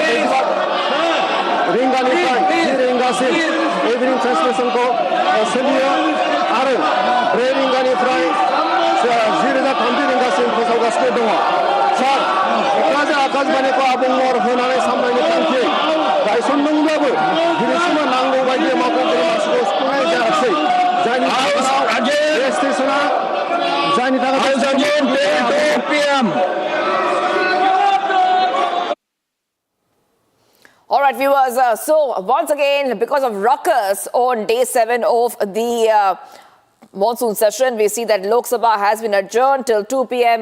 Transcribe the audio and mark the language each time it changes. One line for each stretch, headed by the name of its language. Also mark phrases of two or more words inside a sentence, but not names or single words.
Bodo: रिंगानिफ्राय 3 रिंगासिम
English: evening transmission
Bodo: सोलियो आरो 4 रिंगानिफ्राय 10:30 रिंगासिम फोसावगासिनो दङ सार क'क्राझार आकाशबाणीखौ आबुं महर होनानै सामलायनो थांखि गायसनदोंब्लाबो दिनैसिमबो नांगौ बायदि मावख'गिरि मासिखौ सुफुंनाय जायाखै जायनि जाहोनाव बे स्टेशना जायनि थाखाय
English: All right, viewers. So once again, because of ruckus on day 7 of the monsoon session, we see that Lok Sabha has been adjourned till 2 p.m.